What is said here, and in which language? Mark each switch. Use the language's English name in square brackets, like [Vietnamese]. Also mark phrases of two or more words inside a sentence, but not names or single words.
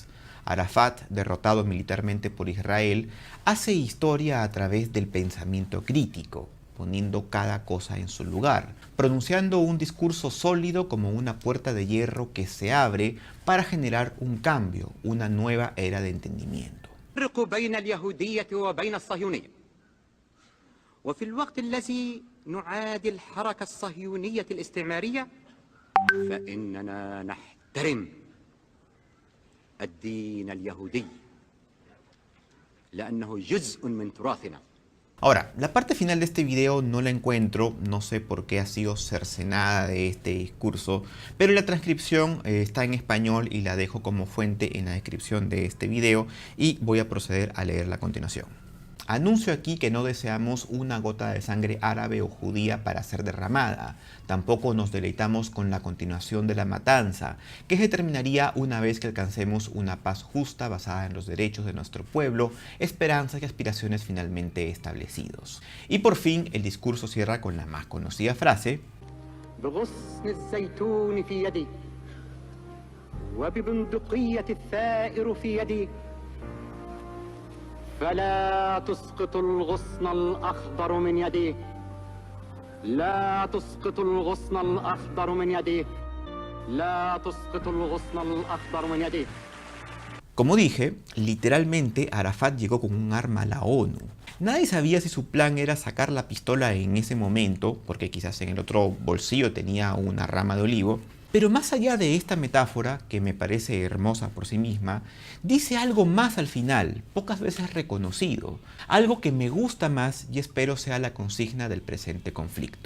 [Spanish] Arafat, derrotado militarmente por Israel, hace historia a través del pensamiento crítico, poniendo cada cosa en su lugar, pronunciando un discurso sólido como una puerta de hierro que se abre para generar un cambio, una nueva era de entendimiento. [Arabic] بين اليهودية وبين الصهيونية وفي الوقت الذي نعادي الحركة الصهيونية الاستعمارية فإننا نحترم الدين اليهودي لأنه جزء من تراثنا. [Spanish] Ahora, la parte final de este video no la encuentro, no sé por qué ha sido cercenada de este discurso, pero la transcripción está en español y la dejo como fuente en la descripción de este video y voy a proceder a leerla a continuación. Anuncio aquí que no deseamos una gota de sangre árabe o judía para ser derramada. Tampoco nos deleitamos con la continuación de la matanza, que se terminaría una vez que alcancemos una paz justa basada en los derechos de nuestro pueblo, esperanzas y aspiraciones finalmente establecidos. Y por fin el discurso cierra con la más conocida frase: [Arabic] فلا تسقط الغصن الأخضر من يديه لا تسقط الغصن الأخضر من يديه لا تسقط الغصن الأخضر من يديه. [Spanish] Como dije, literalmente Arafat llegó con un arma a la ONU. Nadie sabía si su plan era sacar la pistola en ese momento, porque quizás en el otro bolsillo tenía una rama de olivo. Pero más allá de esta metáfora, que me parece hermosa por sí misma, dice algo más al final, pocas veces reconocido, algo que me gusta más y espero sea la consigna del presente conflicto.